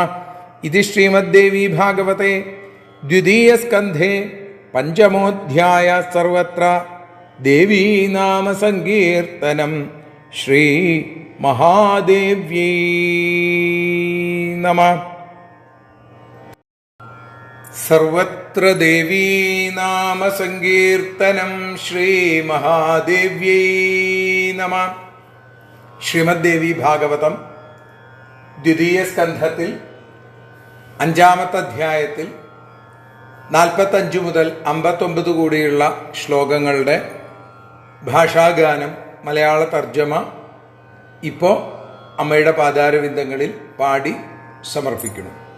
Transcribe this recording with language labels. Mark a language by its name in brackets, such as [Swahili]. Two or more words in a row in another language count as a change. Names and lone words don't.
[Sanskrit] इति श्रीमद्देवी भागवते द्वितीयस्कन्धे पञ्चमोऽध्याय सर्वत्र देवी नाम संकीर्तनं श्री महादेव्यै नमः। सर्वत्र देवी नाम संकीर्तनं श्री महादेव्यै नमः। [Malayalam] ശ്രീമദ്ദേവി ഭാഗവതം ദ്വിതീയ സ്കന്ധത്തിൽ 5-ാമത്തെ അധ്യായത്തിൽ 45 മുതൽ 59 കൂടിയുള്ള ശ്ലോകങ്ങളുടെ ഭാഷാഗാനം മലയാള തർജ്ജമ ഇപ്പോൾ അമ്മയുടെ പാതാരവിന്ദങ്ങളിൽ പാടി സമർപ്പിക്കുന്നു.